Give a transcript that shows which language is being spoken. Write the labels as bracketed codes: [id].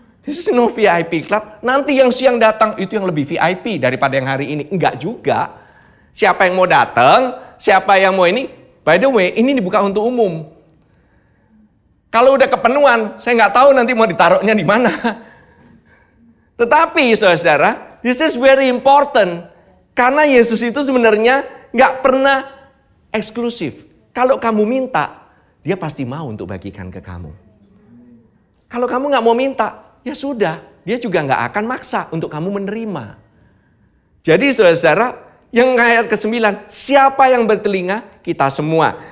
[en] This is no VIP club. [id] Nanti yang siang datang itu yang lebih VIP daripada yang hari ini. Enggak juga. Siapa yang mau datang, siapa yang mau ini. [en] By the way, [id] ini dibuka untuk umum. Kalau udah kepenuhan, saya nggak tahu nanti mau ditaruhnya di mana. Tetapi saudara, [en] this is very important. [id] Karena Yesus itu sebenarnya nggak pernah eksklusif. Kalau kamu minta, dia pasti mau untuk bagikan ke kamu. Kalau kamu nggak mau minta, ya sudah, dia juga nggak akan maksa untuk kamu menerima. Jadi saudara, yang ayat ke-9, siapa yang bertelinga? Kita semua.